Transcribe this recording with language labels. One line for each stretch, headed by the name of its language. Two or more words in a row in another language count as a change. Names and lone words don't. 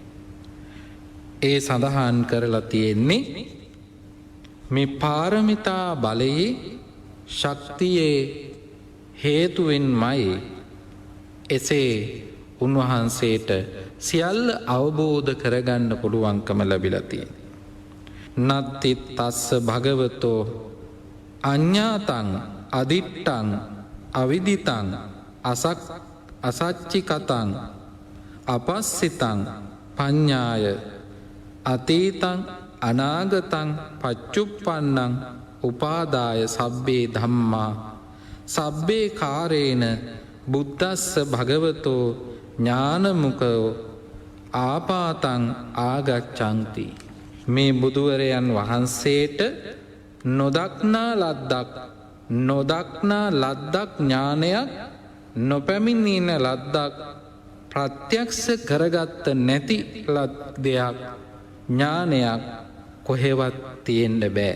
Sinhala: ඒ සඳහන් කරලා තියෙන්නේ මේ පාරමිතා බලයේ ශක්තියේ හේතුවෙන්මයි එසේ උන්වහන්සේට සියල්ල අවබෝධ කරගන්න පුළුවන්කම ලැබිලා තියෙන්නේ.
Pali: නත්ති තස්ස භගවතෝ අඤ්ඤාතං අදිත්තං අවිදිතං අසච්චිකතං අපස්සිතං පඤ්ඤාය අතීතං අනාගතං පච්චුප්පන්නං උපාදාය සබ්බේ ධම්මා සබ්බේ කාරේන බුද්දස්ස භගවතෝ ඥානමුකෝ ආපාතං ආගච්ඡanti.
Sinhala: මේ බුදුවරයන් වහන්සේට නොදක්නා ලද්දක් ඥානයක් නොපැමිණින ලද්දක් ප්‍රත්‍යක්ෂ කරගත්ත නැති දෙයක් ඥානයක් කොහෙවත් තියෙන්න බෑ.